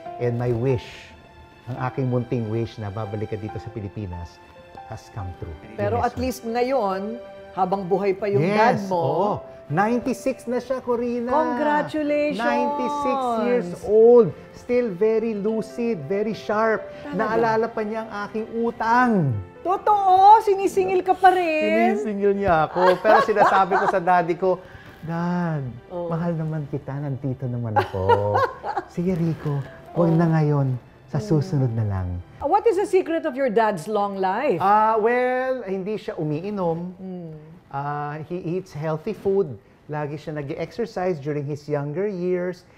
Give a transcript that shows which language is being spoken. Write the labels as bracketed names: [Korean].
[English] And my wish, [Filipino] ang aking munting wish na babalik ka dito sa Pilipinas, [English] has come true. [Filipino] Pero at least ngayon, habang buhay pa yung dad mo. 96 na siya, Corina. [English] Congratulations! 96 years old. Still very lucid, very sharp. [Filipino] Naalala pa niya ang aking utang. Totoo! Sinisingil ka pa rin. Sinisingil niya ako. Pero sinasabi ko sa daddy ko, Dad, mahal naman kita. Nandito naman ako. Sige, Rico. Huwag na ngayon. Sa susunod na lang. [English] What is the secret of your dad's long life? [Filipino] Well, hindi siya umiinom. [English] He eats healthy food. [Filipino] Lagi siya nag-exercise [English] during his younger years.